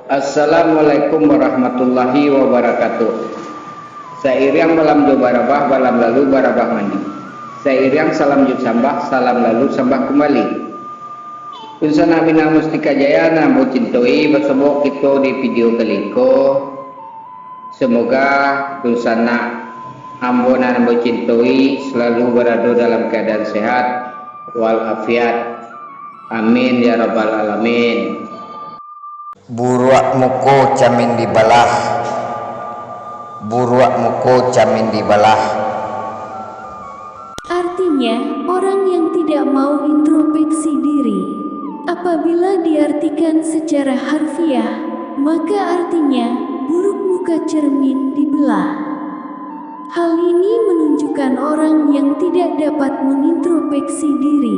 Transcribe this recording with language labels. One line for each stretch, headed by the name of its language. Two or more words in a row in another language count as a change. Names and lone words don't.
Arabic: السلام عليكم ورحمة الله وبركاته.
Minangkabau: Sairiang malam jo barabah, malam lalu barabah mandi. Sairiang salam jut sambah, salam lalu sambah kembali. Unsana bina mustika jaya namo cintoi bersama kita di video kali ko.
Indonesian: Semoga
Minangkabau: unsana ambona namo cintoi
Indonesian: selalu berada dalam keadaan sehat walafiat.
Arabic: آمين يا رب العالمين.
Minangkabau: Buruak muko camin dibalah, buruak muko camin dibalah.
Indonesian: Artinya, orang yang tidak mau introspeksi diri. Apabila diartikan secara harfiah, maka artinya buruk muka cermin dibelah. Hal ini menunjukkan orang yang tidak dapat mengintrospeksi diri.